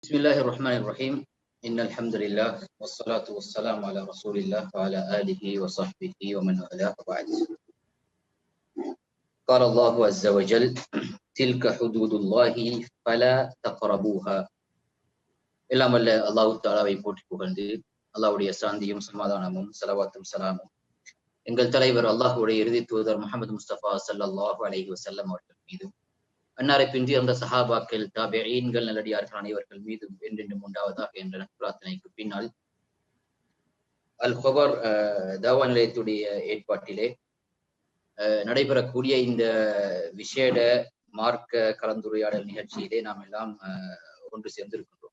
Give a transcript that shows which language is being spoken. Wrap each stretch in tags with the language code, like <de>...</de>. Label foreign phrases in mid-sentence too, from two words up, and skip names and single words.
<ar>بسم الله الرحمن الرحيم إن الحمد لله والصلاة والسلام على رسول الله وعلى آله وصحبه ومن والاه وبعد. قال الله عز وجل تلك حدود الله فلا تقربوها.</ar> <ta>எல்லாம் வல்ல அல்லாஹ் தஆலாவை போற்றி புகழ்ந்து அல்லாஹ்வுடைய சாந்தியும் சமாதானமும் ஸலவாத்தும் ஸலாமும் எங்கள் தலைவர் அல்லாஹ்வுடைய இறுதி தூதர் முஹம்மது முஸ்தபா</ta> <ar>صلى الله عليه وسلم</ar> <ta>அவர்கள் மீதும் அன்னாரை பின்றி அந்த சஹாபாக்கள் தாபிஈன்கள் நல்லடியார்கள் அனைவர்கள் மீதும் என்றென்றும் உண்டாவதாக என்ற பிரார்த்தனைக்கு பின்னால் அல் ஹபர் தாவா நிலையத்துடைய ஏற்பாட்டிலே நடைபெறக்கூடிய இந்த விசேட மார்க்க கலந்துரையாடல் நிகழ்ச்சியிலே நாம் எல்லாம் ஒன்று சேர்ந்திருக்கின்றோம்.</ta>